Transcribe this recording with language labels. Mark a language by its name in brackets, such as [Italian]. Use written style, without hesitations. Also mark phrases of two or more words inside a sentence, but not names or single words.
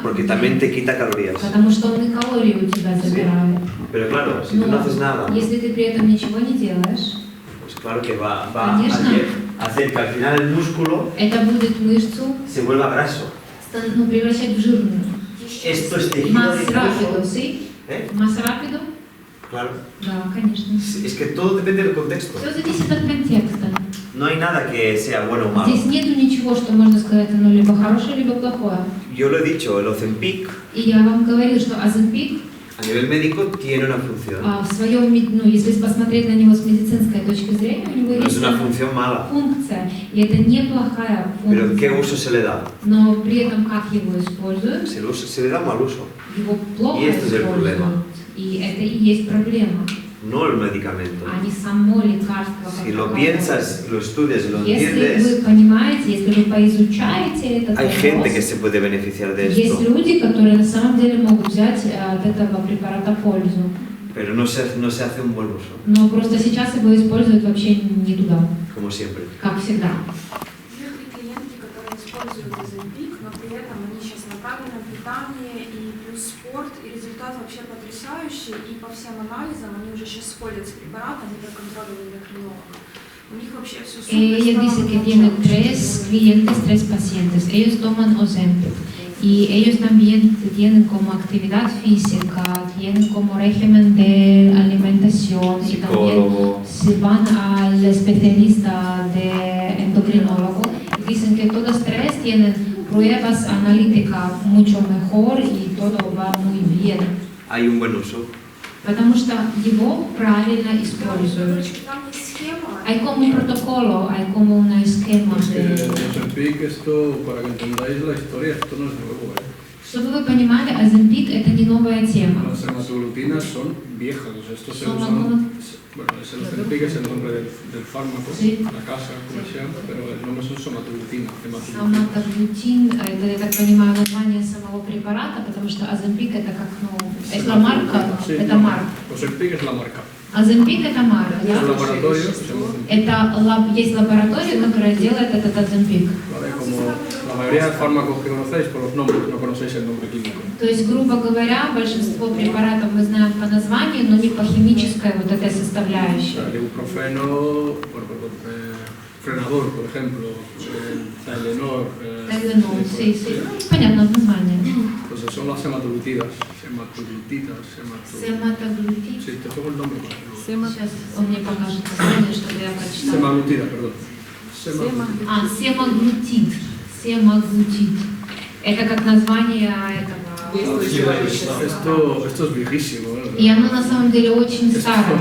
[Spanish] porque también te quita calorías. [Russian] потому что он и калории у тебя забирает. [Spanish] Pero claro, si tú no [Russian] Но [Spanish] haces nada, [Russian] если ты при этом ничего не делаешь, [Spanish] pues claro que va a [Russian] Конечно. [Spanish] hacer que al final el músculo [Russian] это будет мышцу [Spanish] se vuelva graso. [Russian] превращать в жирную. [Spanish] Esto es tejido Más rápido, adiposo. ¿sí? ¿Eh? Más rápido? Claro. [Russian] Да, конечно. [Spanish] Es que todo depende del contexto. [Russian] Все зависит от контекста. [Spanish] No hay nada que sea bueno o malo. [Russian] Здесь нету ничего, что можно сказать, оно либо хорошее, либо плохое. [Spanish] Yo lo he dicho, el Ozempic [Russian] И я вам говорила, что Оземпик [Spanish] a nivel médico tiene una función. [Russian] в своем, ну, если посмотреть на него с медицинской точки зрения, у него [Spanish] No es [Russian] есть [Spanish] una función mala. [Russian] функция, и это неплохая [Spanish] Pero ¿qué [Russian] функция. [Spanish] uso se le da? [Russian] Но при этом как его используют, [Spanish] Se le da mal uso. [Russian] его плохо [Spanish] Y este es el [Russian] используют. [Spanish] problema. [Russian] И это и есть проблема, [Spanish] No el medicamento. [Russian] а не само лекарство. [Spanish] Si [Russian] как [Spanish] lo [Russian] таковое. [Spanish] piensas, lo estudias y lo [Russian] Если [Spanish] entiendes, [Russian] вы понимаете, если вы поизучаете этот [Spanish] hay gente que [Russian] вопрос, [Spanish] se puede beneficiar de [Russian] есть [Spanish] esto. [Russian] люди, которые на самом деле могут взять от этого препарата пользу. [Spanish] Pero no se hace un buen uso, [Russian] Но просто сейчас его используют вообще не туда, [Spanish] como siempre. [Russian] как всегда. Есть клиентки, которые используют Оземпик, но при этом они сейчас направлены это питание и плюс спорт, и результат вообще потрясающий, и по всем анализам они уже сейчас сходят с препаратом [Spanish] y con control del endocrinólogo. [Russian] У них вообще все супер. [Spanish] Ella dice que tiene 3 clientes, 3 pacientes. Ellos toman Ozempic y ellos también tienen como actividad física, tienen como régimen de alimentación y también se van al especialista de endocrinólogo y dicen que todas 3 tienen pruebas analíticas mucho mejor y todo va muy bien. Hay un buen uso. [Russian] Потому что его правильно используют. [Spanish] Hay como un protocolo, hay como una esquema de... Ozempic, esto, para que entendáis la historia, esto no es nuevo, [Russian] Чтобы вы понимали, Ozempic это не новая тема. [Spanish] Las hematoglutinas son viejas, o sea, esto se usan... Bueno, el Ozempic es el nombre del fármaco, sí. La casa comercial, pero el nombre son somatoglutinas. [Russian] Somatoglutин, это, я так понимаю, название самого препарата, потому что Ozempic это как, ну, это марка, [Spanish] sí, [Russian] это марка. [Spanish] Ozempic es la marca. [Russian] Ozempic это марка, да? Это есть лаборатория, которая делает этот Ozempic. [Spanish] Vale, como la mayoría de fármacos que conocéis por los nombres, no conocéis el nombre químico. [Russian] То есть, грубо говоря, большинство препаратов мы знаем по названию, но не по химической вот этой составляющей. [Spanish] El ibuprofeno, frenador, por ejemplo, Tylenol. Tylenol, sí, sí. [Russian] Понятно название. [Spanish] Pues son las hematoglutidas. [Russian] Сематоглутид. [Spanish] Sí, te pongo el nombre. [Russian] Сейчас он мне покажет название, чтобы я прочитала. [Spanish] Semaglutida, perdón. [Russian] Семаглутид. Семаглутид. Это как название этого... [Spanish] Esto es viejísimo. [Russian] И оно на самом деле очень старое.